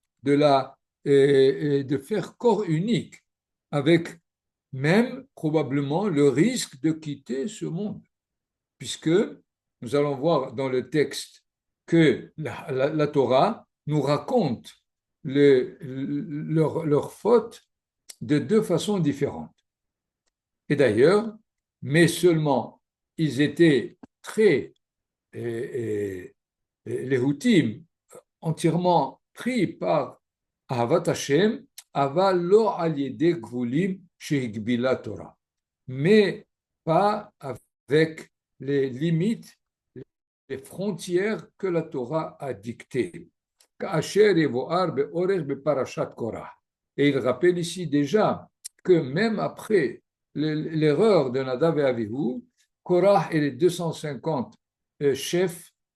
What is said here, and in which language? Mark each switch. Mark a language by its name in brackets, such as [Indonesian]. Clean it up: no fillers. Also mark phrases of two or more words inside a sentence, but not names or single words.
[French] de faire corps unique avec même probablement le risque de quitter ce monde, puisque nous allons voir dans le texte que la Torah nous raconte leur faute de deux façons différentes. Et d'ailleurs, mais seulement ils étaient très, les Houthim, entièrement pris par [Hebrew] אהבת השם, אבל לא על ידי גבולים שהגבילה תורה, [French] mais pas avec les limites, les frontières que la Torah a dictées. Et il rappelle ici déjà que même après l'erreur de Nadav et Avihu, Korah et les 250 chefs